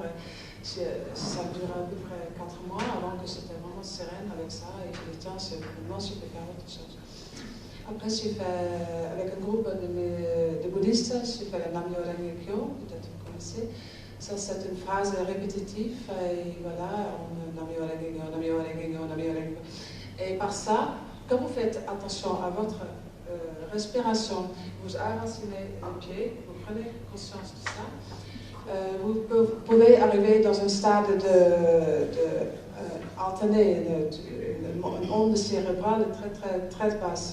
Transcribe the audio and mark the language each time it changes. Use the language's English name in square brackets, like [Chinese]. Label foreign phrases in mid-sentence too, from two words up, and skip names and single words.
[French] Ça a duré à peu près 4 mois avant que j'étais vraiment sereine avec ça, et je me dis, tiens, maintenant je peux faire autre chose. Après, j'ai fait, avec un groupe de bouddhistes, j'ai fait le Nam-myoho Renge-kyo, peut-être vous connaissez. Ça, c'est une phrase répétitive, et voilà, Nam-myoho Renge-kyo, Nam-myoho Renge-kyo, Nam-myoho Renge-kyo. Et par ça, quand vous faites attention à votre respiration, vous enracinez les pieds, vous prenez conscience de ça, vous pouvez arriver dans un stade alterné, une onde cérébrale très, très, très basse.